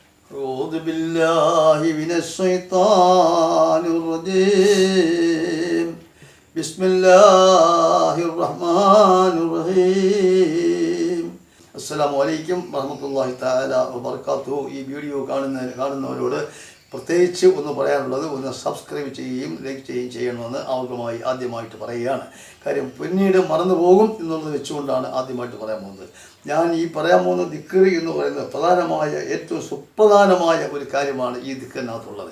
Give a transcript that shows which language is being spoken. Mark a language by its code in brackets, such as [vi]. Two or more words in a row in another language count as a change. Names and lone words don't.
[ar] أعوذ بالله من الشيطان الرجيم بسم الله الرحمن الرحيم السلام عليكم ورحمة الله تعالى وبركاته. [ml] ഈ വീഡിയോ കാണുന്നവരോട് പ്രത്യേകിച്ച് ഒന്ന് പറയാനുള്ളത്, ഒന്ന് സബ്സ്ക്രൈബ് ചെയ്യുകയും ലൈക്ക് ചെയ്യുകയും ചെയ്യണമെന്ന് ആദ്യമായിട്ട് പറയുകയാണ്. കാര്യം പിന്നീട് മറന്നു പോകും എന്നുള്ളത് വെച്ചുകൊണ്ടാണ് ആദ്യമായിട്ട് പറയാൻ പോകുന്നത്. ഞാൻ ഈ പറയാൻ പോകുന്ന ദിക്ർ എന്ന് പറയുന്നത് ഏറ്റവും സുപ്രധാനമായ ഒരു കാര്യമാണ് ഈ ദിക്റിനകത്തുള്ളത്.